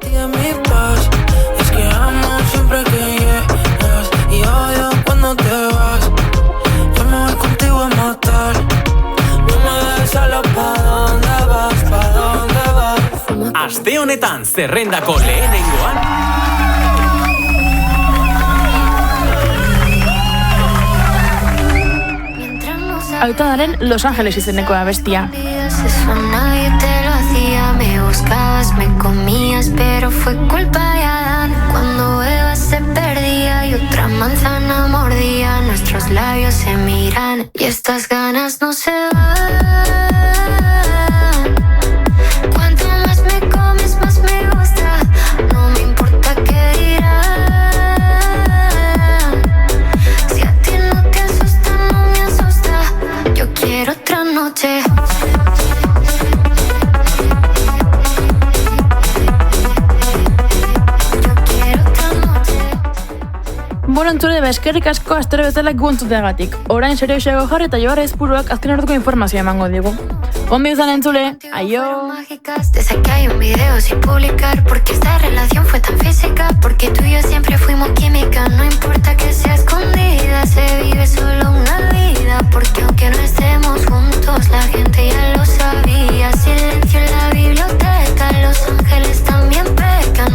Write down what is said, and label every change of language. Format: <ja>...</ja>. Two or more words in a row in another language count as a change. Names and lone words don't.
<eu>Aste honetan zerrendako lehenengoan Aitadaren Los Ángeles izeneko abestia.</eu> <es>Eso nadie te lo hacía, me buscabas, me comías, pero fue culpa de Adán. Cuando Eva se perdía y otra manzana mordía, nuestros labios se miran y estas ganas no se van. Cuanto más me comes, más me gusta, no me importa qué dirán. Si a ti no te asusta, no me asusta, yo quiero otra noche.</es> <eu>Bueno, entzule, eskerrik asko astero bezala guntzuteagatik. Orain serioxeago jarri eta Joar Aizpuruak azken orduko informazioa emango digu. Ondo izan entzule, aio!</eu> <es>Desde que hay un video sin publicar, porque esta relación fue tan física, porque tú y yo siempre fuimos química. No importa que sea escondida, se vive solo una vida, porque aunque no estemos juntos, la gente ya lo sabía. Silencio en la biblioteca, los ángeles también pecan.</es>